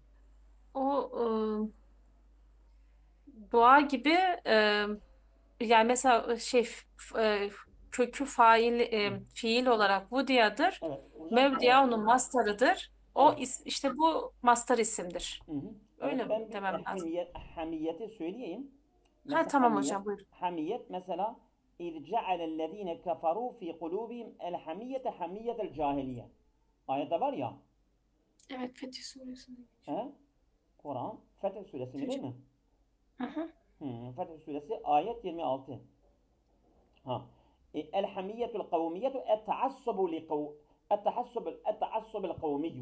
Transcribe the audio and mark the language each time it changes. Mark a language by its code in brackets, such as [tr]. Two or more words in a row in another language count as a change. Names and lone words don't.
[tr] O dua gibi yani mesela kökü fail Hı. fiil olarak vudia'dır. Evet. Hocam Mevdia onun mastarıdır. O evet. işte bu mastar isimdir. Hı hı. Evet Öyle mi ben bir demem lazım? hamiyeti söyleyeyim. Ha Mesela tamam hocam buyurun. hamiyet mesela [ar] إذ جعل الذين كفروا في قلوبهم الحمية حمية الجاهلية. [tr] Ayette var ya. Evet, Fetih Suresi'nde. He? Kur'an Fetih Suresi mi değil mi? Hı hı. Fetih Suresi ayet 26. Ha. [ar] الحمية القومية التعصب القومي.